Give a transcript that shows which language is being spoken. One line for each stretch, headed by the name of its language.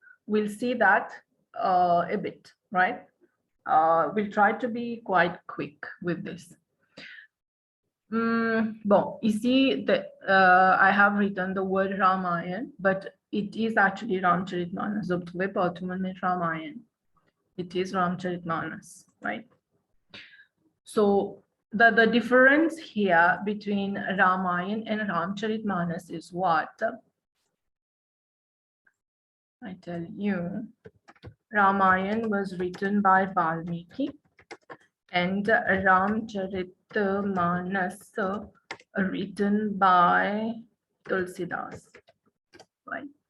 English: We'll see that a bit, right? We'll try to be quite quick with this.
French: Bon, ici,
English: I have written the word Ramayana, but it is actually Ramacharitmanas.
French: Vous trouvez pas tout le monde met Ramayana.
English: It is Ramacharitmanas, right? So the difference here between Ramayana and Ramacharitmanas is what? I tell you, Ramayana was written by Valmiki and Ramacharitmanas written by Tulsidas, right?